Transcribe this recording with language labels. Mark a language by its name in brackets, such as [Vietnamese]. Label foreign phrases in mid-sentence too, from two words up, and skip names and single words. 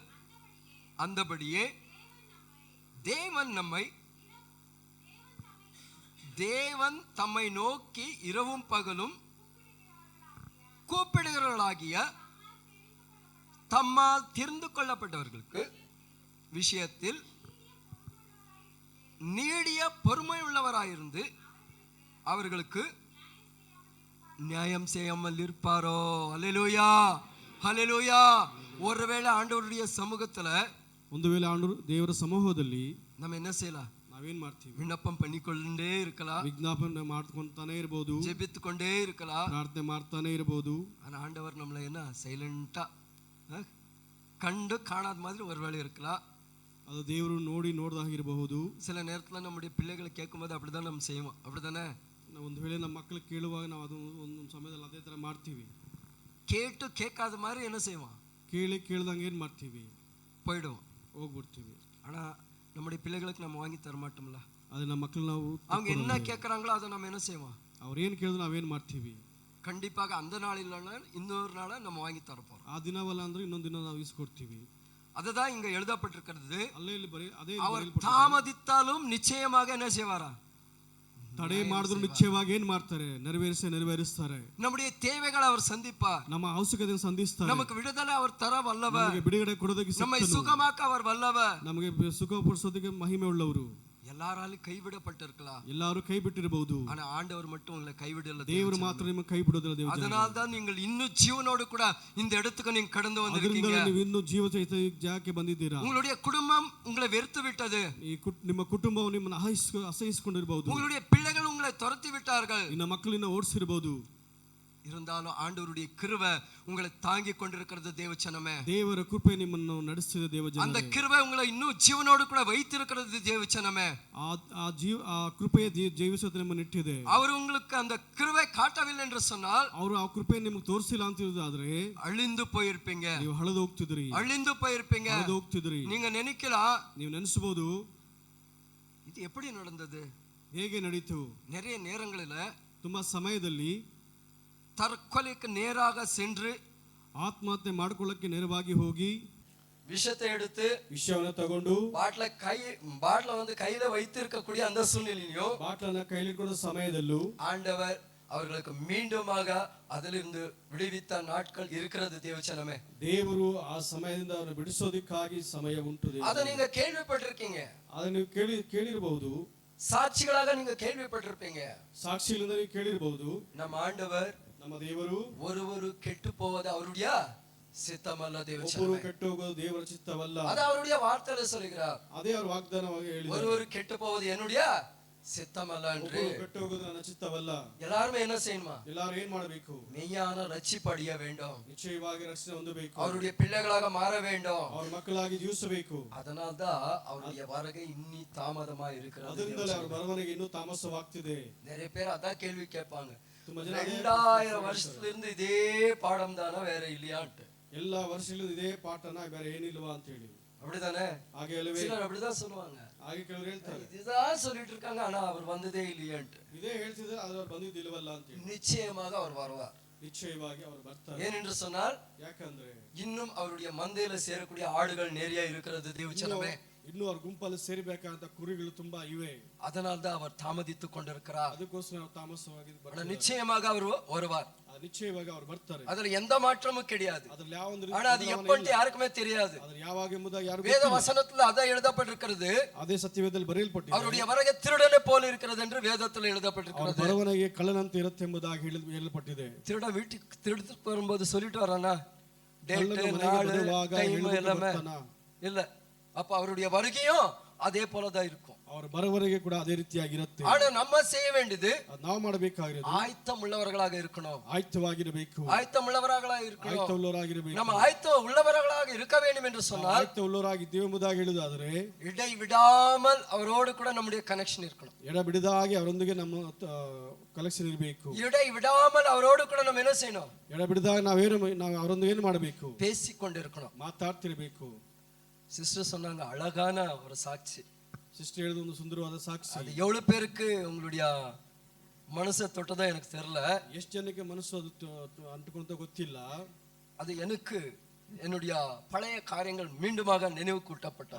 [Tamil] அந்தபடியே தேவன் தம்மை நோக்கி இரவும் பகலும் கூப்பிடுகிறவர்களாகிய தம்மால் தெரிந்து கொள்ளப்பட்டவர்களுக்கு விஷயத்தில் நீடிய பொறுமை உள்ளவராயிருந்து அவர்களுக்கு நியாயம் செய்யாமல் இருப்பாரோ? அல்லேலூயா, அல்லேலூயா. ஒருவேளை ஆண்டவருடைய சமூகத்துல, [Kannada] ಒಂದು ವೇಳೆ ದೇವರ ಸಮೂಹದಲ್ಲಿ [Tamil] நம்ம என்ன செய்யலாம்? [Kannada] ನಾವೇನ್ ಮಾಡ್ತೀವಿ? [Tamil] விண்ணப்பம் பண்ணிக்கொண்டே இருக்கலாம், [Kannada] ವಿಜ್ಞಾಪನೆ ಮಾಡ್ಕೊಂತಾನೆ ಇರಬಹುದು, [Tamil] ஜெபித்துக்கொண்டே இருக்கலாம், [Kannada] ಪ್ರಾರ್ಥನೆ ಮಾಡ್ತಾನೆ ಇರಬಹುದು. [Tamil] ஆனா ஆண்டவர் நம்மள என்ன சைலண்டா கண்டு காணாத மாதிரி ஒருவேளை இருக்கலாம். [Kannada] ಅದು ದೇವರು ನೋಡದಾಗಿರಬಹುದು. [Tamil] சில நேரத்துல நம்முடைய பிள்ளைகளை கேட்கும்போது அப்படிதான் நம்ம செய்வோம், அப்படிதானே? [Kannada] ಒಂದು ವೇಳೆ ನಮ್ಮ ಮಕ್ಕಳು ಕೇಳುವಾಗ ನಾವು ಅದು ಒಂದು ಸಮಯದಲ್ಲಿ ಅದೇ ತರ ಮಾಡ್ತೀವಿ. [Tamil] கேட்டு கேட்காத மாதிரி என்ன செய்வோம்? [Kannada] ಕೇಳ್ದಂಗೆ ಏನ್ ಮಾಡ್ತೀವಿ? [Tamil] போயிடுவோம், [Kannada] ಹೋಗ್ಬಿಡ್ತೀವಿ. [Tamil] ஆனா நம்முடைய பிள்ளைகளுக்கு நம்ம வாங்கி தர மாட்டோம்ல. அது நம்ம [Kannada] ಮಕ್ಕಳು ನಾವು [Tamil] அவங்க என்ன கேட்கறாங்களோ அதை நம்ம என்ன செய்வோம்? [Kannada] ಅವ್ರು ಏನ್ ಕೇಳಿದ್ರು ನಾವೇನ್ ಮಾಡ್ತೀವಿ? [Tamil] கண்டிப்பாக அந்த நாள் இல்லைன்னா இன்னொரு நாளை நம்ம வாங்கி தரப்போம். [Kannada] ಆ ದಿನವಲ್ಲ ಅಂದ್ರೆ ಇನ್ನೊಂದು ದಿನ ನಾವು ಇಸ್ಕೊಡ್ತೀವಿ. [Tamil] அதுதான் இங்க எழுதப்பட்டிருக்கிறது. [Kannada] ಅದೇ [Tamil] அவர் தாமதித்தாலும் நிச்சயமாக என்ன செய்வாரா? [Kannada] ತಡೆ ಮಾಡಿದ್ರು ನಿಶ್ಚಯವಾಗಿ ಏನ್ ಮಾಡ್ತಾರೆ? ನೆರವೇರಿಸ್ತಾರೆ. [Tamil] நம்முடைய தேவைகளை அவர் சந்திப்பார், [Kannada] ನಮ್ಮ ಅವಶ್ಯಕತೆಯನ್ನು ಸಂಧಿಸ್ತಾರೆ. [Tamil] நமக்கு விடுதலை அவர் தர வல்லவர், [Kannada] ನಮಗೆ ಬಿಡುಗಡೆ ಕೊಡೋದಕ್ಕೆ [Tamil] நம்மை சுகமாக்க அவர் வல்லவர், [Kannada] ನಮಗೆ ಸುಖಪಡಿಸೋದಕ್ಕೆ ಮಹಿಮೆ ಉಳ್ಳವರು. [Tamil] எல்லாராலும் கைவிடப்பட்டிருக்கலாம், [Kannada] ಎಲ್ಲರೂ ಕೈ ಬಿಟ್ಟಿರಬಹುದು, [Tamil] ஆனா ஆண்டவர் மட்டும் உங்களை கைவிடல. [Kannada] ದೇವರು ಮಾತ್ರ ನಿಮ್ಮನ್ನು ಕೈ ಬಿಡೋದಿಲ್ಲ. ದೇವರು [Tamil] அதனால தான் நீங்கள் இன்னும் ஜீவனோடு கூட இந்த இடத்துக்கு நீங்க கடந்து வந்திருக்கீங்க. [Kannada] ನೀವು ಇನ್ನೂ ಜೀವ ಜಾಗಕ್ಕೆ ಬಂದಿದ್ದೀರಾ. [Tamil] உங்களுடைய குடும்பம் உங்களை வெறுத்து விட்டது, [Kannada] ನಿಮ್ಮ ಕುಟುಂಬವು ನಿಮ್ಮನ್ನು ಅಸಹಿಸಿಕೊಂಡಿರಬಹುದು, [Tamil] உங்களுடைய பிள்ளைகள் உங்களை துரத்தி விட்டார்கள், [Kannada] ನಿನ್ನ ಮಕ್ಕಳನ್ನ ಓಡಿಸಿರಬಹುದು. [Tamil] இருந்தாலும் ஆண்டவருடைய கிருபை உங்களை தாங்கி கொண்டிருக்கிறது தேவச்சனமே. [Kannada] ದೇವರ ಕೃಪೆ ನಿಮ್ಮನ್ನು ನಡೆಸಿದ ದೇವಜನರೇ, [Tamil] அந்த கிருபை உங்களை இன்னும் ஜீவனோடு கூட வைத்திருக்கிறது தேவச்சனமே. [Kannada] ಆ ಕೃಪೆಯ ಜೀವಿಸುತ್ತೆ ನಿಮ್ಮನ್ನು ಇಟ್ಟಿದೆ. [Tamil] அவர் உங்களுக்கு அந்த கிருபை காட்டவில்லை என்று சொன்னால், [Kannada] ಅವರು ಆ ಕೃಪೆ ನಿಮಗೆ ತೋರಿಸಿಲ್ಲ ಅಂತ ಹೇಳಿದ್ರೆ [Tamil] அழிந்து போயிருப்பீங்க, [Kannada] ನೀವು ಹಳದು ಹೋಗ್ತಿದ್ರಿ, [Tamil] அழிந்து போயிருப்பீங்க, [Kannada] ಹಳದು ಹೋಗ್ತಿದ್ರಿ. [Tamil] நீங்க நினைக்கலாம், [Kannada] ನೀವು ನೆನೆಸಬಹುದು [Tamil] இது எப்படி நடந்தது? [Kannada] ಹೇಗೆ ನಡೀತು? [Tamil] நிறைய நேரங்களில [Kannada] ತುಂಬಾ ಸಮಯದಲ್ಲಿ [Tamil] தற்கொலைக்கு நேராக சென்று [Kannada] ಆತ್ಮಹತ್ಯೆ ಮಾಡ್ಕೊಳ್ಳಕ್ಕೆ ನೇರವಾಗಿ ಹೋಗಿ [Tamil] விஷயத்தை ತಗೊಂಡು பாட்டில வந்து கையில வைத்திருக்கக்கூடிய அந்த சூழ்நிலையிலும் [Kannada] ಬಾಟ್ಲನ್ನ ಕೈಲಿಟ್ಕೊಂಡ ಸಮಯದಲ್ಲೂ [Tamil] ஆண்டவர் அவர்களுக்கு மீண்டுமாக அதிலிருந்து விடுவித்த நாட்கள் இருக்கிறது தேவச்சனமே. [Kannada] ದೇವರು ಆ ಸಮಯದಿಂದ ಅವರನ್ನು ಬಿಡಿಸೋದಕ್ಕಾಗಿ ಸಮಯ ಉಂಟು. [Tamil] அதை நீங்க கேள்விப்பட்டிருக்கீங்க, [Kannada] ಅದನ್ನು ನೀವು ಕೇಳಿರಬಹುದು, [Tamil] சாட்சிகளாக நீங்க கேள்விப்பட்டிருப்பீங்க, [Kannada] ಸಾಕ್ಷಿಗಳಿಂದ ನೀವು ಕೇಳಿರಬಹುದು. [Tamil] நம்ம ಆண்டவர், [Kannada] ನಮ್ಮ ದೇವರು [Tamil] ஒருவரு கெட்டு போவது அவருடைய சித்தமல்ல தேவச்சனமே. [Kannada] ಒಬ್ಬರು ಕೆಟ್ಟು ಹೋಗೋದು ದೇವರ ಚಿತ್ತವಲ್ಲ, [Tamil] அது அவருடைய வார்த்தையில சொல்கிறார். [Kannada] ಅದೇ ಅವರು ವಾಗ್ದಾನವಾಗಿ ಹೇಳಿದ್ದಾರೆ, [Tamil] ஒருவரு கெட்டு போவது என்னுடைய சித்தமல்ல என்று. [Kannada] ಕೆಟ್ಟು ಹೋಗೋದು ನನ್ನ ಚಿತ್ತವಲ್ಲ. [Tamil] எல்லாரும் என்ன செய்யணுமா? [Kannada] ಎಲ್ಲರೂ ಏನ್ ಮಾಡಬೇಕು? [Tamil] மெய்யான ரட்சிப்பு அடைய வேண்டும், [Kannada] ನಿಶ್ಚಯವಾಗಿ ರಕ್ಷಣೆ ಹೊಂದಬೇಕು, [Tamil] அவருடைய பிள்ளைகளாக மாற வேண்டும், [Kannada] ಅವರ ಮಕ್ಕಳಾಗಿ ಜೀವಿಸಬೇಕು. [Tamil] அதனால்தான் அவருடைய வருகை இன்னி தாமதமா இருக்கிறது. [Kannada] ಅದರಿಂದಲೇ ಅವರ ಬರವಣಿಗೆ ಇನ್ನೂ ತಾಮಸವಾಗ್ತಿದೆ. [Tamil] நிறைய பேர் அதான் கேள்வி கேட்பாங்க, [Kannada] ತುಂಬಾ ಜನ [Tamil] 2000 வருஷத்துல இருந்து இதே பாடம் தானே வேற இல்லையான்ட்டு. [Kannada] ಎಲ್ಲಾ ವರ್ಷಗಳಿಂದ ಇದೇ ಪಾಠನ ಬೇರೆ ಏನಿಲ್ವಾ ಅಂತ ಹೇಳಿ, [Tamil] அப்படிதானே? [Kannada] ಹಾಗೆ ಅಲ್ಲವೇ? [Tamil] சிலர் அப்படிதான் சொல்லுவாங்க, [Kannada] ಹಾಗೆ ಕೆಲವರು ಹೇಳ್ತಾರೆ, [Tamil] இதுதான் சொல்லிட்டு இருக்காங்க, ஆனா அவர் வந்ததே இல்லையான்ட்டு. [Kannada] ಇದೇ ಹೇಳ್ತಿದ್ರೆ ಆದ್ರೆ ಅವ್ರು ಬಂದಿದ್ದಿಲ್ವಲ್ಲ ಅಂತ ಹೇಳಿ. [Tamil] நிச்சயமாக அவர் வருவார், [Kannada] ನಿಶ್ಚಯವಾಗಿ ಅವರು ಬರ್ತಾರೆ. [Tamil] ஏனென்று சொன்னால், [Kannada] ಯಾಕಂದ್ರೆ [Tamil] இன்னும் அவருடைய மந்தையில சேரக்கூடிய ஆடுகள் நிறைய இருக்கிறது தேவச்சனமே. [Kannada] ಇನ್ನು ಅವ್ರ ಗುಂಪಲ್ಲಿ ಸೇರಿಬೇಕಾದಂತ ಕುರಿಗಳು ತುಂಬಾ ಇವೆ. [Tamil] அதனால்தான் அவர் தாமதித்துக் கொண்டிருக்கிறார். [Kannada] ಅದಕ್ಕೋಸ್ಕರ ನಾವು ತಾಮಸವಾಗಿ [Tamil] ஆனா நிச்சயமாக அவர் வருவார். [Kannada] ನಿಶ್ಚಯವಾಗಿ ಅವ್ರು ಬರ್ತಾರೆ. [Tamil] அதுல எந்த மாற்றமும் கிடையாது. [Kannada] ಅದ್ರಲ್ಲಿ ಯಾವ ಒಂದು [Tamil] ஆனா அது எப்பொழுது யாருக்குமே தெரியாது. [Kannada] ಅದ್ರ ಯಾವಾಗ ಎಂಬುದಾಗಿ ಯಾರಿಗೂ [Tamil] வேத வசனத்துல அதான் எழுதப்பட்டிருக்கிறது. [Kannada] ಅದೇ ಸತ್ಯವೇದದಲ್ಲಿ ಬರೆಯಲ್ಪಟ್ಟಿದೆ. [Tamil] அவருடைய வருகை திருடனை போல இருக்கிறது என்று வேதத்தில் எழுதப்பட்டிருக்கிறது. [Kannada] ಬರವಣಿಗೆ ಕಳ್ಳನಂತೆ ಇರುತ್ತೆ ಎಂಬುದಾಗಿ ಹೇಳಲ್ಪಟ್ಟಿದೆ. [Tamil] திருடன் வீட்டுக்கு திருடுக்கு வரும்போது சொல்லிட்டு வரானா டேட் நாள் டைம் எல்லாமே இல்ல. அப்ப அவருடைய வருகையும் அதே போலதான் இருக்கும். [Kannada] ಅವರ ಬರವಣಿಗೆ ಕೂಡ ಅದೇ ರೀತಿಯಾಗಿರುತ್ತೆ. [Tamil] ஆனா நம்ம செய்ய வேண்டியது [Kannada] ನಾವು ಮಾಡಬೇಕಾಗಿರೋದು [Tamil] ஆயத்தம் உள்ளவர்களாக இருக்கணும். [Kannada] ಆಯತ್ತವಾಗಿರಬೇಕು. [Tamil] ஆயத்தம் உள்ளவர்களாக இருக்கணும். [Kannada] ಆಯತ್ತ ಉಳ್ಳವರಾಗಿರಬೇಕು. [Tamil] நம்ம ஆயத்தம் உள்ளவர்களாக இருக்க வேண்டும் என்று சொன்னால் [Kannada] ಆಯತ್ತ ಉಳ್ಳವರಾಗಿದ್ದೇವೆ ಎಂಬುದಾಗಿ ಹೇಳುವುದಾದರೆ [Tamil] இடை விடாமல் அவரோடு கூட நம்முடைய கனெக்ஷன் இருக்கணும். [Kannada] ಎಡಬಿಡದಾಗಿ ಅವರೊಂದಿಗೆ ನಮ್ಮ ಕಲೆಕ್ಷನ್ ಇರಬೇಕು. [Tamil] இடை விடாமல் அவரோடு கூட நம்ம என்ன செய்யணும்? [Kannada] ಎಡಬಿಡದಾಗ ನಾವು ಅವರೊಂದಿಗೆ ಏನು ಮಾಡಬೇಕು? [Tamil] பேசிக்கொண்டிருக்கணும், [Kannada] ಮಾತಾಡ್ತಿರಬೇಕು. [Tamil] சிஸ்டர் சொன்னாங்க அழகான ஒரு சாட்சி. [Kannada] ಸಿಸ್ಟರ್ ಹೇಳಿದ ಒಂದು ಸುಂದರವಾದ ಸಾಕ್ಷಿ. [Tamil] அது எவ்வளவு பேருக்கு உங்களுடைய மனசை தொட்டதா எனக்கு தெரியல. [Kannada] ಎಷ್ಟು ಜನಕ್ಕೆ ಮನಸ್ಸು ಅದು ಅಂಟುಕೊಂತ ಗೊತ್ತಿಲ್ಲ. [Tamil] அது எனக்கு என்னுடைய பழைய காரியங்கள் மீண்டுமாக நினைவு கூட்டப்பட்டது.